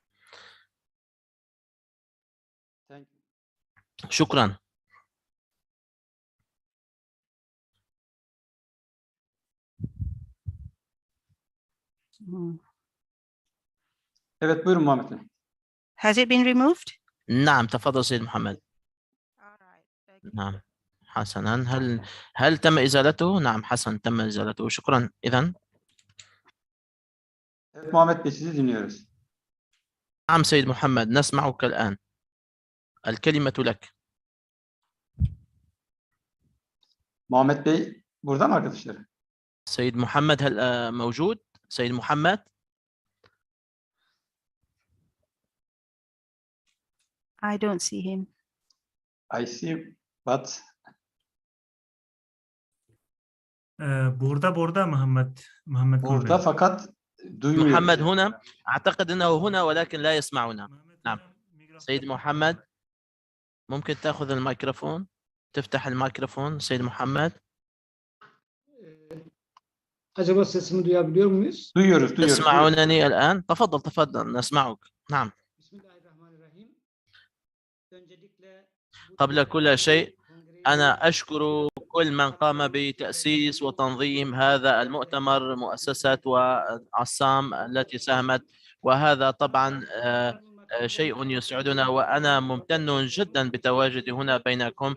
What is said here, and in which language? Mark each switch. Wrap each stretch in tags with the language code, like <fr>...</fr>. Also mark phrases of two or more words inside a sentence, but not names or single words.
<ar>شكرا.</ar> <tr>Evet, buyurun Muhammed Bey.</tr> <en>Has it been removed?</en> <ar>نعم، تفضل سيد محمد. نعم، حسنا. هل تم إزالته؟ نعم، حسن، تم إزالته. شكرا. إذن</ar> <tr>Evet Muhammed Bey, sizi dinliyoruz.</tr> <ar>نعم سيد محمد، نسمعك الآن. الكلمة لك.</ar> <tr>Muhammed Bey burada mı arkadaşlar?</tr> <ar>سيد محمد هل موجود؟ سيد محمد؟</ar> <en>I don't see him. I see, but</en> <tr>burada محمد burada fakat duymuyor.</tr> <ar>محمد هنا، أعتقد أنه هنا ولكن لا يسمعنا. نعم. سيد محمد ممكن تأخذ الميكروفون، تفتح الميكروفون سيد محمد.</ar> <tr>Acaba sesimi duyabiliyor muyuz? Duyuyoruz.</tr> <ar>تسمعونني الآن؟ تفضل نسمعك. نعم. قبل كل شيء أنا أشكر كل من قام بتأسيس وتنظيم هذا المؤتمر، مؤسسة وعصام التي ساهمت، وهذا طبعا شيء يسعدنا، وأنا ممتن جدا بتواجدي هنا بينكم.</ar>